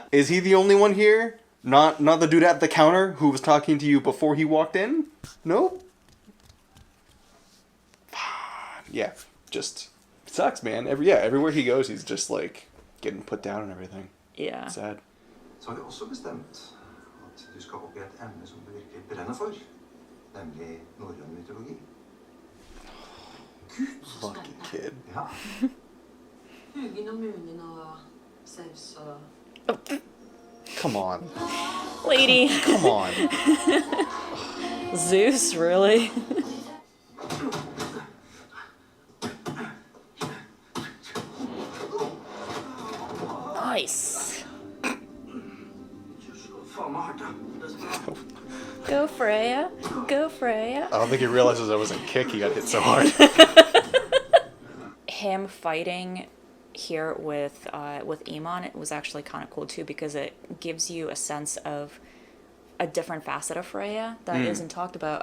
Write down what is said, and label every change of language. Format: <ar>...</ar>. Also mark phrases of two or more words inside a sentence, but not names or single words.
<en>Is he the only one here? Not the dude at the counter who was talking to you before he walked in? No? Yeah, just sucks, man. Everywhere he goes, he's just like getting put down and everything. Yeah. Sad.</en> <no>Så har vi også bestemt at du skal opp i et emne som du virkelig brenner for, nemlig norrøn mytologi. Gud, så Fucking spennende. kid. Ja. Hugin og Munin og Zeus og...</no> <en>Come on. Lady. Come on. Zeus, really? Nice.</en> <no>Faen meg hardt, da. Det er så bra.</no> <en>Go Freya. Go Freya. I don't think he realizes that was a kick. He got hit so hard. Him fighting here with Emon, it was actually kind of cool too, because it gives you a sense of a different facet of Freya that isn't talked about.</en>